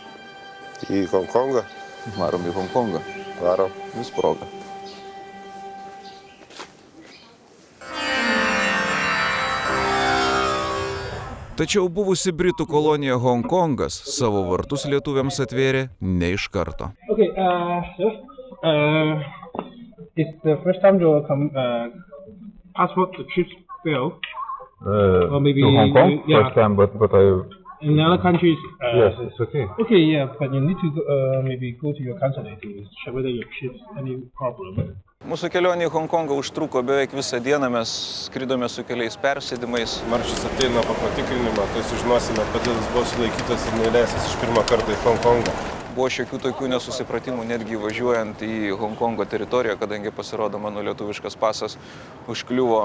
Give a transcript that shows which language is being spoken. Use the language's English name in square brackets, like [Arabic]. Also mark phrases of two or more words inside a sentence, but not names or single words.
[Lithuanian] Į Honkongą? Varom į Honkongą. Varom. Vis proga. Tačiau buvusi Britų kolonija Honkongas savo vartus lietuviams atvėrė ne iš karto. [English] Okay, it's the first time your passport trip fail. Or maybe to Hong Kong, yeah. First time, but in other countries. Yes, it's okay. Okay, yeah, but you need to maybe go to your consulate to check whether your trip's any problem. [Lithuanian] Mūsų kelionė į Honkongą užtruko beveik visą dieną, mes skridome su keliais persėdimais. Maršis ateina po patikrinimą, tai sužinosime, kodėl jis buvo sulaikytas ir neįleistas iš pirmą kartą į Honkongą. Buvo šiokių tokių nesusipratimų netgi važiuojant į Honkongo teritoriją, kadangi pasirodo mano lietuviškas pasas užkliuvo.